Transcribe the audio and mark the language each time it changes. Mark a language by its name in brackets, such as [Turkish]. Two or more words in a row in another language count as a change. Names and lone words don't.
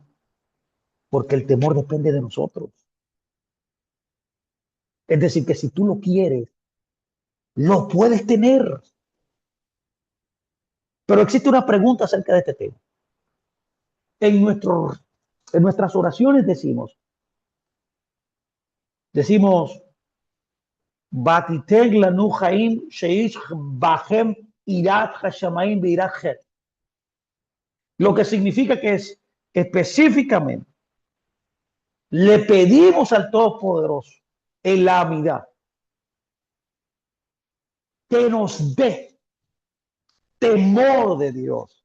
[Spanish] Porque el temor depende de nosotros. Es decir, que si tú lo quieres, lo puedes tener. Pero existe una pregunta acerca de este tema. En, nuestro, en nuestras oraciones decimos, [Hebrew] ותתן לנו חיים שיש בהם יראת שמים ויראת חטא. [Spanish] Lo que significa que es específicamente le pedimos al Todopoderoso en la amidad que nos dé temor de Dios.